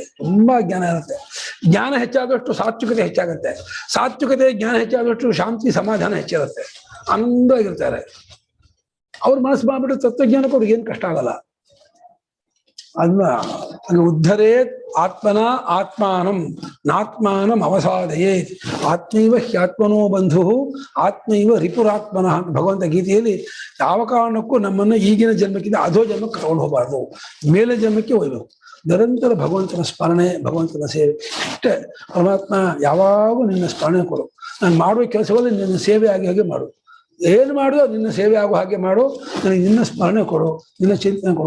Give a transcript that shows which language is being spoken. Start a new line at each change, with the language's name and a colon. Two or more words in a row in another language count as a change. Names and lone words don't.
Kannada: ತುಂಬಾ ಜ್ಞಾನ ಇರುತ್ತೆ. ಜ್ಞಾನ ಹೆಚ್ಚಾದಷ್ಟು ಸಾತ್ವಿಕತೆ ಹೆಚ್ಚಾಗುತ್ತೆ, ಸಾತ್ವಿಕತೆ ಜ್ಞಾನ ಹೆಚ್ಚಾದಷ್ಟು ಶಾಂತಿ ಸಮಾಧಾನ ಹೆಚ್ಚಿರುತ್ತೆ, ಆನಂದವಾಗಿರ್ತಾರೆ. ಅವ್ರ ಮನಸ್ಸು ಮಾಡ್ಬಿಟ್ಟು ತತ್ವಜ್ಞಾನಕ್ಕೆ ಅವ್ರಿಗೆ ಏನು ಕಷ್ಟ ಆಗಲ್ಲ. ಅದನ್ನ
Sanskrit: ಉದ್ಧರೇ ಆತ್ಮನ ಆತ್ಮಾನಂ ನಾತ್ಮಾನಂ ಅವಸಾದಯೇ ಆತ್ಮೈವ ಹ್ಯಾತ್ಮನೋ ಬಂಧು ಆತ್ಮೈವ ರಿಪುರಾತ್ಮನಃ
Kannada: ಅಂತ ಭಗವಂತ ಗೀತೆಯಲ್ಲಿ ಯಾವ ಕಾರಣಕ್ಕೂ ನಮ್ಮನ್ನ ಈಗಿನ ಜನ್ಮಕ್ಕಿಂತ ಅಧೋ ಜನ್ಮಕ್ಕೆ ತಗೊಂಡು ಹೋಗಬಾರ್ದು, ಮೇಲೆ ಜನ್ಮಕ್ಕೆ ಹೋಗ್ಬೇಕು. ನಿರಂತರ ಭಗವಂತನ ಸ್ಮರಣೆ, ಭಗವಂತನ ಸೇವೆ ಇಷ್ಟೇ. ಪರಮಾತ್ಮ ಯಾವಾಗೂ ನಿನ್ನ ಸ್ಮರಣೆ ಕೊಡು, ನಾನು ಮಾಡುವ ಕೆಲಸಗಳಲ್ಲಿ ನಿನ್ನ ಸೇವೆ ಆಗಿ ಹಾಗೆ ಮಾಡು, ಏನು ಮಾಡುದು ನಿನ್ನ ಸೇವೆ ಆಗೋ ಹಾಗೆ ಮಾಡು, ನನಗೆ ನಿನ್ನ ಸ್ಮರಣೆ ಕೊಡು, ನಿನ್ನ ಚಿಂತನೆ ಕೊಡು.